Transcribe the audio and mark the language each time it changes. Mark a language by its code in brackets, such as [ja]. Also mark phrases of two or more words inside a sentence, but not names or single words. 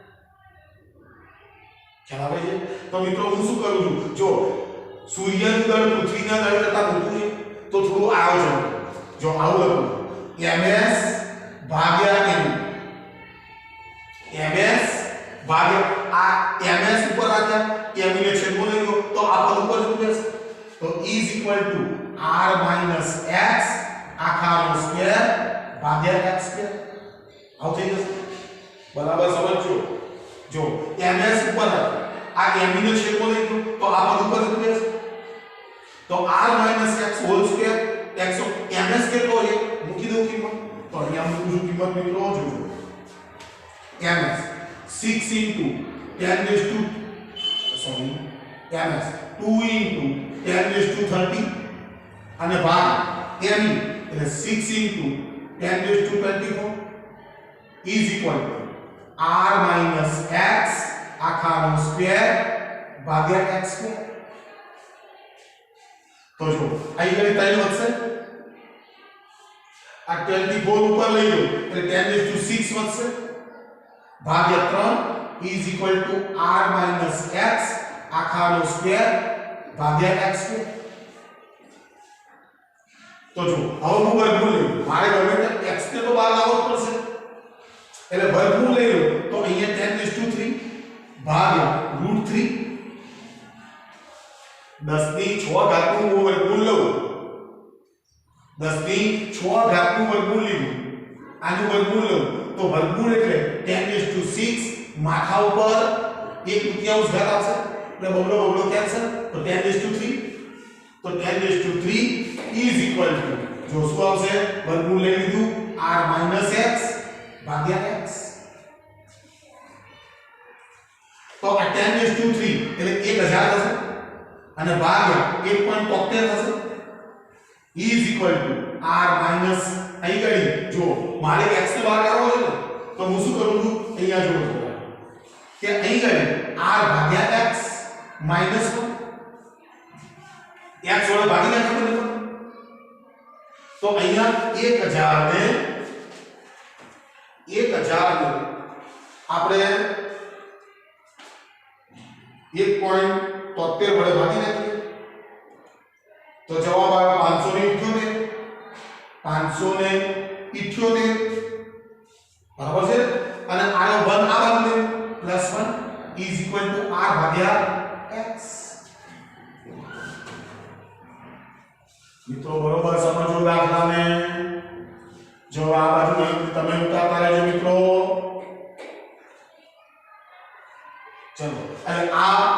[gu] ખ્યાલ આવે છે તો મિત્રો હું શું કરું છું જો સૂર્યનું દળ પૃથ્વીના દળ કરતા મોટું છે તો થોડું આયોજન જો આવું લખું ms ભાગ્યા m ms ભાગ્યા આ ms ઉપર રાખ્યા m ને છેદમાં લઈ લો તો આ પદ ઉપર શું થશે તો [en] is equal to r minus x [gu] આખાનો સ્ક્વેર ભાગ્યા x સ્ક્વેર આવું થઈ જશે બરાબર સમજજો જો ms ઉપર આ m ને છેદમાં લઈ લો તો આ પદ ઉપર શું થશે તો [en] r minus x whole square x ms [gu] કેટલો છે મૂકી દઉં કિંમત તો અહીંયા મૂકું છું કિંમત મિત્રો જોજો ms [en] 6 into 10 raised to sorry ms 2 into 10 raised to 30 [gu] અને ભાગ m એટલે [en] 6 into 10 raised to 24 is equal to r minus x [gu] આખાનો સ્ક્વેર ભાગ્યા x સ્ક્વેર તો જો અહીં ગણી 3 વધશે આ 24 ઉપર લઈ લો એટલે [en] 10 raised to 6 [gu] વધશે ભાગ્યા 3 [en] is equal to r minus x [gu] આખાનો સ્ક્વેર ભાગ્યા x સ્ક્વેર તો જો હવે હું વર્ગમૂળ લઈ મારે ગમે તે x ને તો બહાર લાવવો પડશે એટલે વર્ગમૂળ લઈ લો તો અહીંયા 10 3 ભાગ્યા √3 10 ની 6 ઘાતનું હું વર્ગમૂળ લઉં 10 ની 6 ઘાતનું વર્ગમૂળ લીધું આનું વર્ગમૂળ લઉં તો વર્ગમૂળ એટલે 10 6 માથા ઉપર 1/3 ઘાત આવશે એટલે બબલો કેન્સલ તો 10 3 તો 10 3 [en] is equal to [gu] જો શું આવશે વર્ગમૂળ લઈ લીધું [en] r minus x [gu] ભાગ્યા x તો આ 10 3 એટલે 1000 થશે અને ભાગ્યા 1.73 થશે [en] is equal to r minus [gu] અહીં ગણી જો મારે x ને બહાર કાઢવો છે ને તો હું શું કરું છું અહીંયા જોડું છું કે અહીં ગણી r ભાગ્યા [en] x minus 1 [gu] x જોડે ભાગી નાખો બને તો અહીંયા 1000 ને આપણે 1.73 વડે ભાગી નાખીએ તો જવાબ આવે 578 બરાબર છે અને આનો 1 આ બાજુ +1 [en] is equal to r [gu] ભાગ્યા x મિત્રો બરોબર સમજો દાખલાને જો આ બાજુ તમે ઉતારતા રહેજો મિત્રો ચલો અને આ